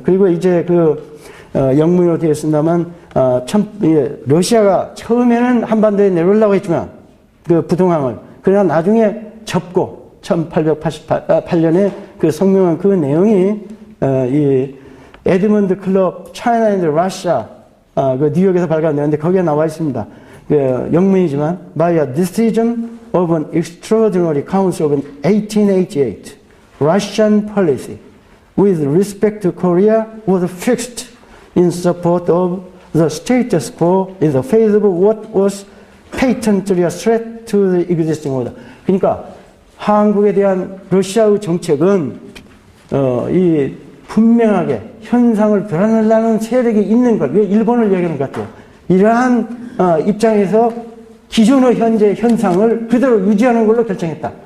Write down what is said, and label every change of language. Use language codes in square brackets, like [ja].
[ko] 그리고 이제 영문으로 되어 있습니다만, 러시아가 처음에는 한반도에 내려오려고 했지만, 부동항을. 그러나 나중에 접고, 1888년에 성명한 그 내용이, 이 에드먼드 클럽 차이나 앤드 러시아, 뉴욕에서 발간되었는데 거기에 나와 있습니다. 영문이지만, [en] by a decision of an extraordinary council of 1888, Russian policy with respect to Korea was fixed in support of the status quo in the face of what was patently a threat to the existing order. [ko] 그러니까 한국에 대한 러시아의 정책은 이 분명하게 현상을 드러내려는 세력이 있는 것, 일본을 얘기하는 것 같아요. 이러한 입장에서 기존의 현재 현상을 그대로 유지하는 걸로 결정했다.